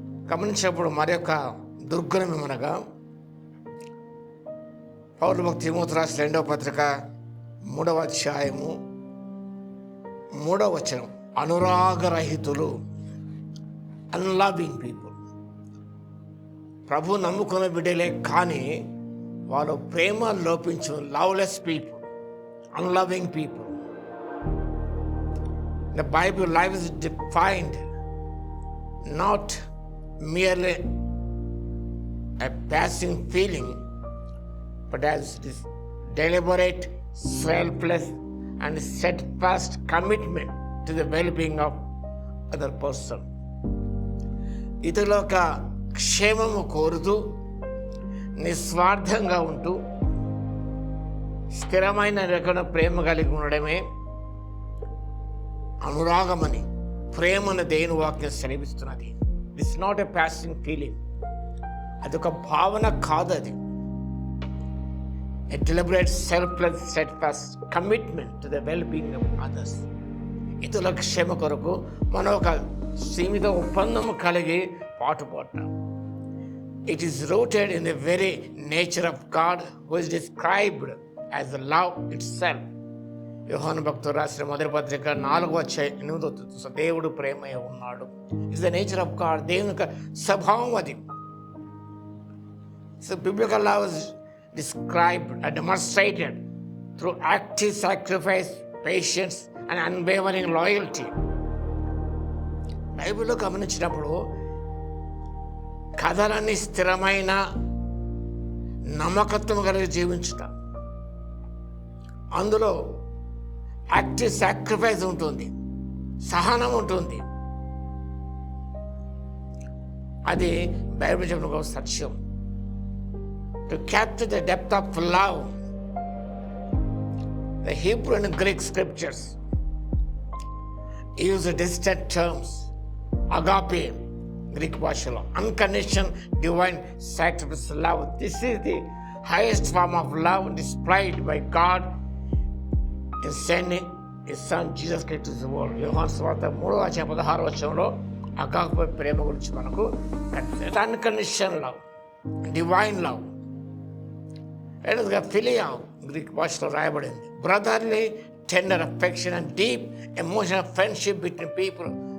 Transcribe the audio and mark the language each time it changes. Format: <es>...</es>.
<te>గమనించినప్పుడు మరి యొక్క దుర్గుణం ఏమనగా, పౌలు భక్తి తిమోతి రాసిన 2వ పత్రిక 3వ అధ్యాయము 3వ వచనం, అనురాగరహితులు,</te> <en>Unloving people.</en> <te>ప్రభు నమ్ముకున్న బిడ్డలే కానీ వాళ్ళు ప్రేమ లోపించు</te> <en>Loveless people, unloving people. The Bible life is defined not merely a passing feeling, but as this deliberate, selfless and steadfast commitment to the well-being of other person.</en> <te>ఇతరుల యొక్క క్షేమము కోరుతూ నిస్వార్థంగా ఉంటూ స్థిరమైన రకమైన ప్రేమ కలిగి ఉండడమే అనురాగమని, ప్రేమను దేవుని వాక్యం సెలవిస్తున్నది.</te> <en>It's not a passing feeling.</en> <te>అదొక భావన కాదు, అది</te> <en>A deliberate selfless steadfast commitment to the well being of others.</en> <te>ఇతరుల క్షేమ కొరకు మనం ఒక సీమిత ఒప్పందము కలిగి పాటుపడతాం.</te> <en>It is rooted in the very nature of God who is described as the love itself.</en> <te>యోహాను భక్తుడు రాసిన 1వ పత్రిక 4వ అధ్యాయం 8వ, దేవుడు ప్రేమయ ఉన్నాడు.</te> <en>It's the nature of God.</en> <te>దేవుని యొక్క స్వభావం అది.</te> <en>So biblical love is described and demonstrated through active sacrifice, patience and unwavering loyalty.</en> <te>బైబిల్లో గమనించినప్పుడు కథలన్నీ స్థిరమైన నమ్మకత్వం కలిగి జీవించుట, అందులో యాక్టివ్ సాక్రిఫైస్ ఉంటుంది, సహనం ఉంటుంది. అది బైబిల్ చెప్పిన ఒక సత్యం.</te> <en>To capture the depth of love, the Hebrew and Greek scriptures use distant terms. Agape, Greek భాషలో unconditional divine sacrifice love. This is the highest form of love displayed by God in sending His Son Jesus Christ to the world.</en> <te>యోహాను సువార్త 3వ అధ్యాయం 16వ వచనంలో agape ప్రేమ గురించి మనకు</te> <en>Unconditional love, divine love.</en> <te>Philia Greek భాషలో రాయబడింది.</te> <en>Brotherly tender affection and deep emotional friendship between people.</en>